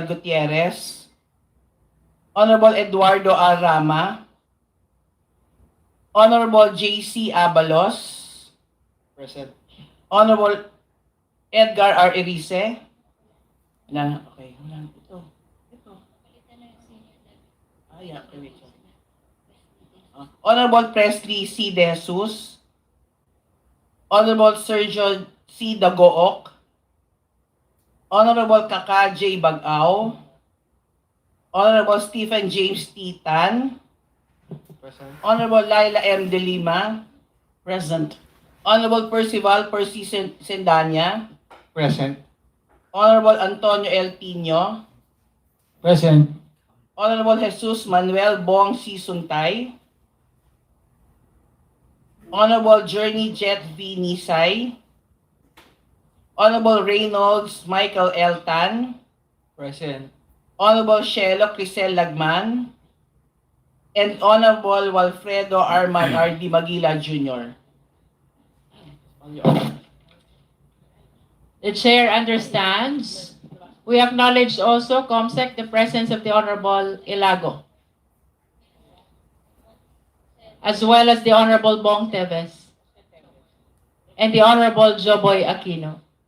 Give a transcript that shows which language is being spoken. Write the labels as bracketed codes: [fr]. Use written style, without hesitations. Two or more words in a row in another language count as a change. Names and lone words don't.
[en] Gutierrez, Honorable Eduardo R. Rama, Honorable J.C. Abalos, Present. Honorable Edgar R. [tl] Erice, wala na, okay, wala na, ito. [en] Yeah, okay, wait. Honorable Presley C. De Jesus, Honorable Sergio C. Dagook, Honorable Kaka J. Bagao, Honorable Stephen James T. Tan, Honorable Laila M. De Lima, present. Honorable Percival Percy Sendanya, Present. Honorable Antonio L. Pino, Present. Honorable Jesus Manuel Bong C. Suntay, Honorable Journey Jet V. Nisay, Honorable Reynolds Michael L. Tan, Present. Honorable Shelo Crisel Lagman, and Honorable Walfredo Arman R.D. Magila Jr. The chair understands. We acknowledge also, COMSEC, the presence of the Honorable Ilago, as well as the Honorable Bong Teves, and the Honorable Joboy Aquino.